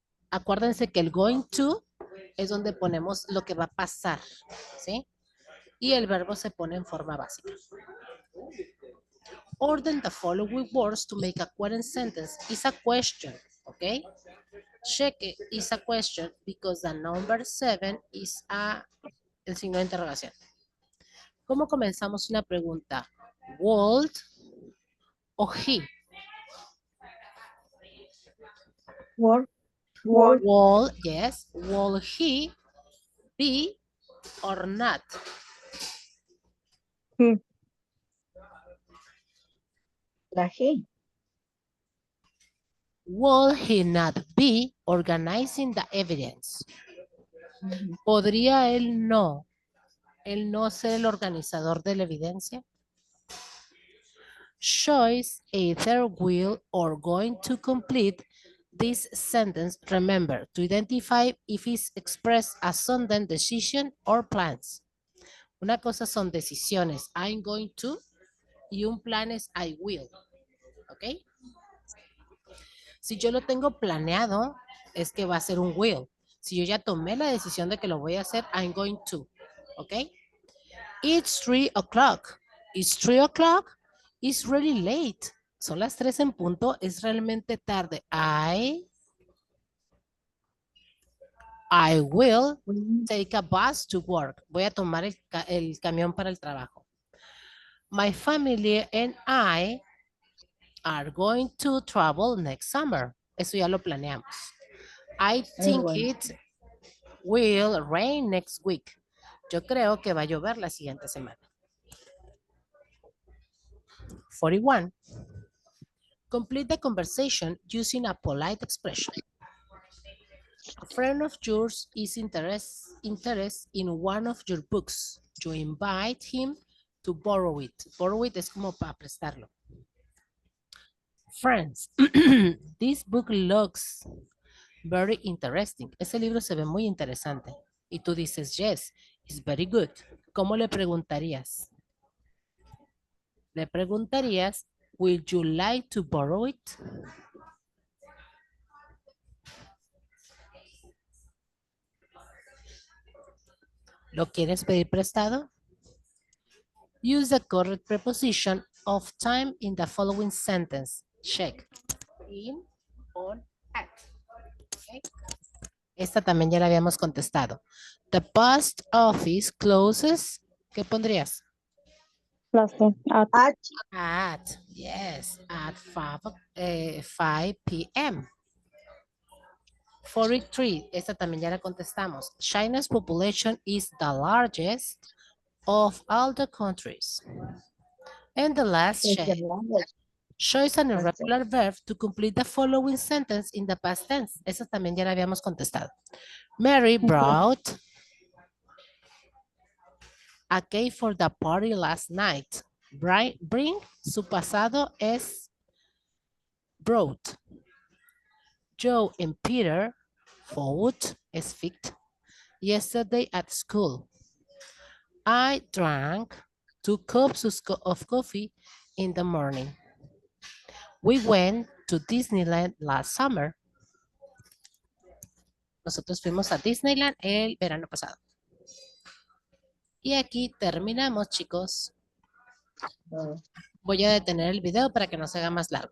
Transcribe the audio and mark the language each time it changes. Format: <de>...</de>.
<es>Acuérdense que el going to es donde ponemos lo que va a pasar, ¿sí? Y el verbo se pone en forma básica.</es> <en>Order the following words to make a coherent sentence. Is a question, okay? Check it, is a question because the number 7 is</en> <es>el signo de interrogación. ¿Cómo comenzamos una pregunta?</es> <en>Would o he? Word. Will, yes. Will he be or not?</en> <es>La G.</es> <en>Will he not be organizing the evidence?</en> <es>¿Podría él no ser el organizador de la evidencia?</es> <en>Choice either will or going to complete this sentence. Remember to identify if it's expressed as sudden decision or plans.</en> <es>Una cosa son decisiones,</es> <en>I'm going to,</en> <es>y un plan es</es> <en>I will.</en> <es>¿Ok? Si yo lo tengo planeado, es que va a ser un will. Si yo ya tomé la decisión de que lo voy a hacer,</es> <en>I'm going to. ¿Ok? It's 3 o'clock. It's 3 o'clock. It's really late.</en> <es>Son las 3 en punto. Es realmente tarde.</es> <en>I will take a bus to work.</en> <es>Voy a tomar el camión para el trabajo.</es> <en>My family and I are going to travel next summer.</en> <es>Eso ya lo planeamos.</es> <en>I think it will rain next week.</en> <es>Yo creo que va a llover la siguiente semana.</es> <en>41. Complete the conversation using a polite expression. A friend of yours is interested in one of your books. You invite him to borrow it. Borrow it</en> <es>es como para prestarlo.</es> <en>Friends, this book looks very interesting.</en> <es>Ese libro se ve muy interesante. Y tú dices,</es> <en>yes, it's very good.</en> <es>¿Cómo le preguntarías? Le preguntarías,</es> <en>would you like to borrow it?</en> <es>¿Lo quieres pedir prestado?</es> <en>Use the correct preposition of time in the following sentence. Check. In, on, at. Okay.</en> <es>Esta también ya la habíamos contestado.</es> <en>The post office closes.</en> <es>¿Qué pondrías? La C.</es> <en>At, yes, at 5 p.m.</en> <es>43, esta también ya la contestamos.</es> <en>China's population is the largest of all the countries. And the last check. Choose an irregular verb to complete the following sentence in the past tense.</en> <es>Esa también ya la habíamos contestado.</es> <en>Mary brought a cake for the party last night. Bring,</en> <es>su pasado es</es> <en>brought. Joe and Peter fought is fit yesterday at school. I drank 2 cups of coffee in the morning. We went to Disneyland last summer.</en> <es>Nosotros fuimos a Disneyland el verano pasado. Y aquí terminamos, chicos. Voy a detener el video para que no se haga más largo.</es>